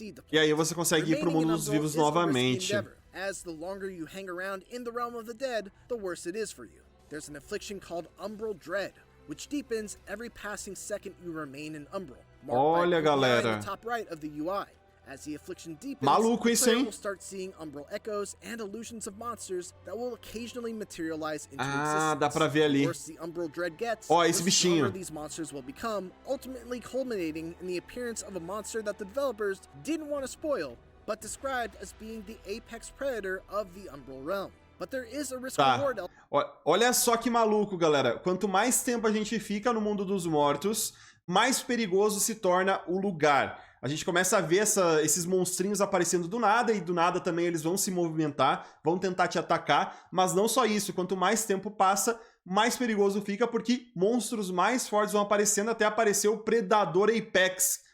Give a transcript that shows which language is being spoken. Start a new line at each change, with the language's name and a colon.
Portuguese: E aí você consegue ir pro mundo dos vivos novamente.
English: As the longer you hang around in the realm of the dead, the worse it is for you. There's an affliction called Umbral Dread, which deepens every passing second you remain in Umbral.
Portuguese: Olha, galera.
English: Top right of the UI. As the affliction deepens,
Portuguese: maluco isso, hein?
English: Will start seeing Umbral echoes and illusions of monsters that will occasionally materialize into existence.
Portuguese: Dá pra ver ali. Ó, esse bichinho.
English: These monsters will become, ultimately culminating in the appearance of a monster that the developers didn't want to spoil, but described as being the apex predator of the Umbral realm. But there is a risk reward.
Portuguese: Olha só que maluco, galera. Quanto mais tempo a gente fica no mundo dos mortos, mais perigoso se torna o lugar. A gente começa a ver esses monstrinhos aparecendo do nada, e do nada também eles vão se movimentar, vão tentar te atacar, mas não só isso, quanto mais tempo passa, mais perigoso fica, porque monstros mais fortes vão aparecendo até aparecer o Predador Apex,